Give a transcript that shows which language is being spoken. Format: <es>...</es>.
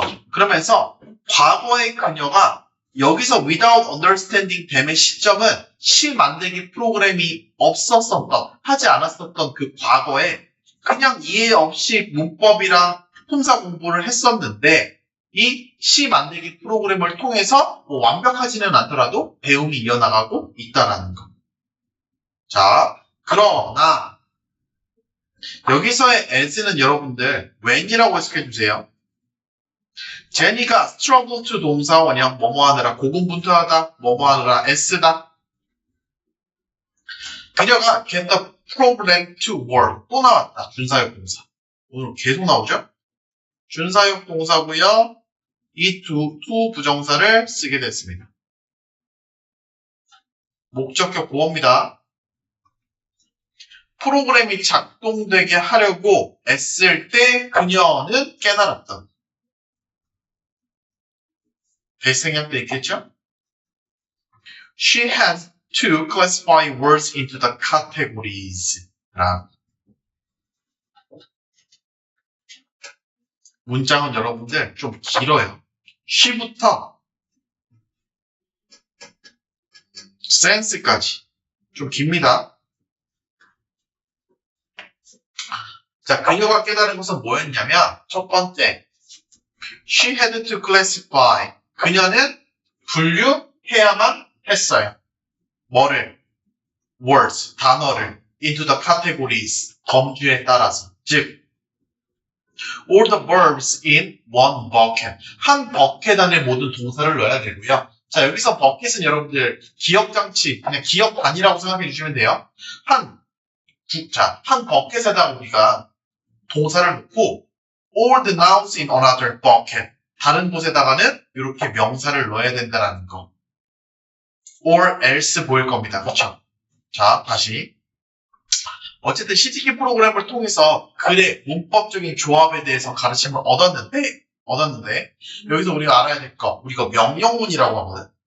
<ko>그러면서 과거의 그녀가 여기서</ko> <en>without understanding</en> <ko>됨의 시점은 시 만들기 프로그램이 하지 않았었던 그 과거에 그냥 이해 없이 문법이랑 품사 공부를 했었는데 이 시 만들기 프로그램을 통해서 뭐 완벽하지는 않더라도 배움이 이어나가고 있다라는 거. 자, 그러나 여기서의 as는 여러분들 when이라고 해석해 주세요. 제니가</ko> <en>struggle to</en> <ko>동사원형 뭐뭐 하느라 고군분투하다 뭐뭐 하느라 애쓰다. 그녀가</ko> <en>get the program to work</en> <ko>또 나왔다. 준사역 동사. 오늘 계속 나오죠? 준사역 동사고요. 이 두 부정사를 쓰게 됐습니다. 목적격 보어입니다. 프로그램이 작동되게 하려고 애쓸 때 그녀는 깨달았다. 대생략도 있겠죠?</ko> <en>She has to classify words into the categories.</en> <ko>문장은 여러분들 좀 길어요. she부터 sense까지 좀 깁니다. 자, 그녀가 깨달은 것은 뭐였냐면 첫 번째,</ko> <en>she had to classify.</en> <ko>그녀는 분류해야만 했어요. 뭐를?</ko> <en>words,</en> <ko>단어를</ko> <en>into the categories,</en> <ko>범주에 따라서.</ko> <en>즉, all the verbs in one bucket.</en> <ko>한 버켓 안에 모든 동사를 넣어야 되고요. 자, 여기서 버켓은 여러분들 기억장치, 그냥 기억반이라고 생각해 주시면 돼요. 한 버켓에다 우리가 동사를 넣고</ko> <en>all the nouns in another bucket.</en> <ko>다른 곳에다가는 이렇게 명사를 넣어야 된다는 거.</ko> <en>or else</en> <ko>보일 겁니다. 그렇죠? 자, 다시. 어쨌든 CTK 프로그램을 통해서 글의 문법적인 조합에 대해서 가르침을 얻었는데 여기서 우리가 알아야 될 거, 우리가 명령문이라고 하거든.</ko>